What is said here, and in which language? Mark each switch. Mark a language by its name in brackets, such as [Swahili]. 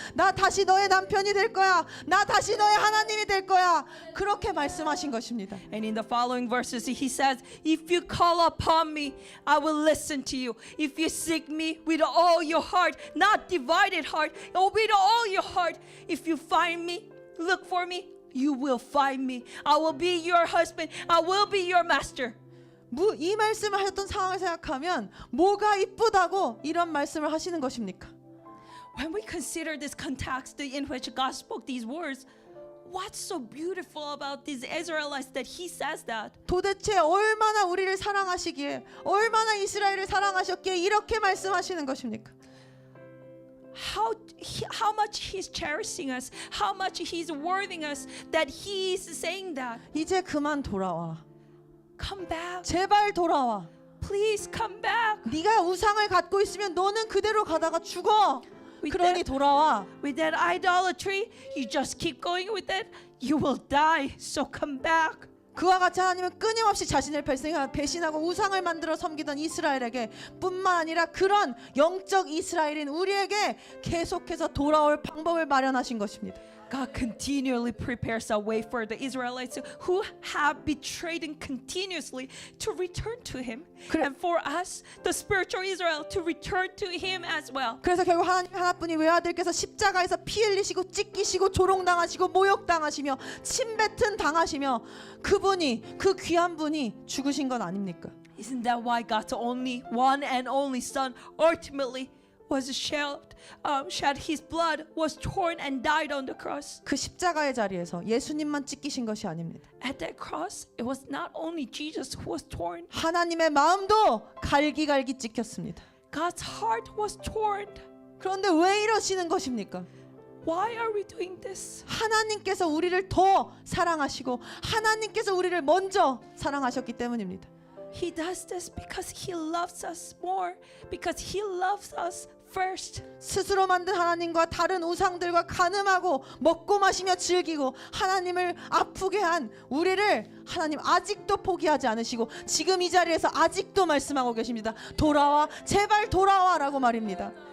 [Korean] 나 다시 너의 남편이 될 거야. 나 다시 너의 하나님이 될 거야. 그렇게 말씀하신 것입니다. [English] And in the following verses, he says, if you call upon me, I will listen to you. If you seek me with all your heart, not divided heart, or with all your heart, if you find me, look for me, you will find me. I will be your husband. I will be your master. [Korean] 이 말씀을 하셨던 상황을 생각하면 뭐가 이쁘다고 이런 말씀을 하시는 것입니까? [English] When we consider this context in which God spoke these words, what's so beautiful about these Israelites that he says that? [Korean] 도대체 얼마나 우리를 사랑하시기에 얼마나 이스라엘을 사랑하셨기에 이렇게 말씀하시는 것입니까? [English] How much he's cherishing us, how much he's worthing us that he's saying that. [Korean] 이제 그만 돌아와. [English] Come back. [Korean] 제발 돌아와. [English] Please come back. [Korean] 네가 우상을 갖고 있으면 너는 그대로 가다가 죽어. 그러니 돌아와. [English] With that idolatry, you just keep going with it, you will die. So come back. [Korean] 그와 같이 하나님은 끊임없이 자신을 배신하고 우상을 만들어 섬기던 이스라엘에게 뿐만 아니라 그런 영적 이스라엘인 우리에게 계속해서 돌아올 방법을 마련하신 것입니다. [English] God continually prepares a way for the Israelites who have betrayed him continuously to return to him. And for us, the spiritual Israel, to return to him as well. [Korean] 그래서 결국 하나님 하나뿐인 외아들께서 십자가에서 피 흘리시고 찢기시고 조롱당하시고 모욕당하시며 침뱉음 당하시며 그분이 그 귀한 분이 죽으신 건 아닙니까? [English] Isn't that why God's only one and only Son ultimately was shed his blood, was torn and died on the cross? [Korean] 그 십자가의 자리에서 예수님만 찢기신 것이 아닙니다. [English] At that cross, it was not only Jesus who was torn. [Korean] 하나님의 마음도 갈기갈기 찢겼습니다. [English] God's heart was torn. [Korean] 그런데 왜 이러시는 것입니까? [English] Why are we doing this? [Korean] 하나님께서 우리를 더 사랑하시고 하나님께서 우리를 먼저 사랑하셨기 때문입니다. [English] He does this because he loves us more, because he loves us first. [Korean] 스스로 만든 하나님과 다른 우상들과 간음하고 먹고 마시며 즐기고 하나님을 아프게 한 우리를 하나님 아직도 포기하지 않으시고 지금 이 자리에서 아직도 말씀하고 계십니다. 돌아와, 제발 돌아와라고 말입니다.